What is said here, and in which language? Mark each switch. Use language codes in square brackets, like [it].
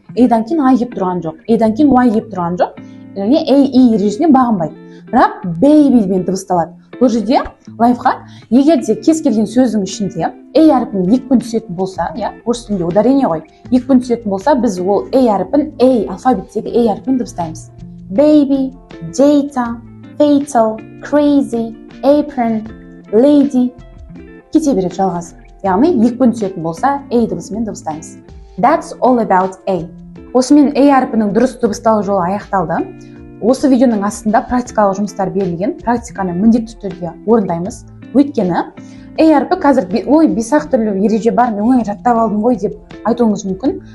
[kk] A-дан кейін I келіп тұрған жоқ, A-дан кейін Y келіп тұрған жоқ. Яғни A, E ережесіне бағынбайды. Бірақ babyмен дыбысталады. Бұл жерде лайфхак, егер де кез келген сөздің ішінде A әріпін екпін түсетін болса, орыс тілінде ударение ғой, екпін түсетін болса, біз ол A әріпін A алфавиттегі A әріпін дыбыстаймыз. Baby, data, fatal, crazy, apron, lady, кете береді жалғасы. Яғни екпін түсетін болса, A дыбысымен дыбыстаймыз. [en] That's all about A. [kk] Осымен A әріпінің дұрыс дыбысталу жолы аяқталды. Осы видеоның астында практикалық жұмыстар берілген, практиканы міндетті түрде орындаймыз. Өйткені A әріпі қазір бес-ақ түрлі ереже бар, мен оңай жаттап алдым ғой деп айтуыңыз мүмкін.